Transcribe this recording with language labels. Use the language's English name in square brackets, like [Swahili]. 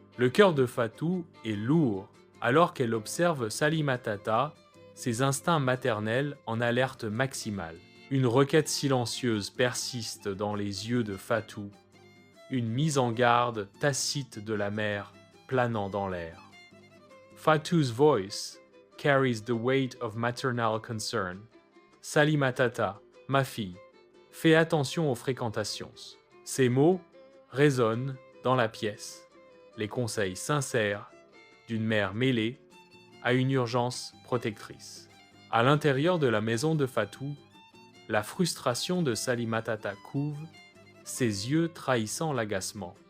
[French] Le cœur de Fatou est lourd alors qu'elle observe Salimatata, ses instincts maternels en alerte maximale. Une requête silencieuse persiste dans les yeux de Fatou, une mise en garde tacite de la mère planant dans l'air. [English] Fatou's voice carries the weight of maternal concern. [French] Salimatata, ma fille, fais attention aux fréquentations. Ces mots résonnent dans la pièce, les conseils sincères d'une mère mêlée à une urgence protectrice. À l'intérieur de la maison de Fatou, la frustration de Salimatata couve, ses yeux trahissant l'agacement.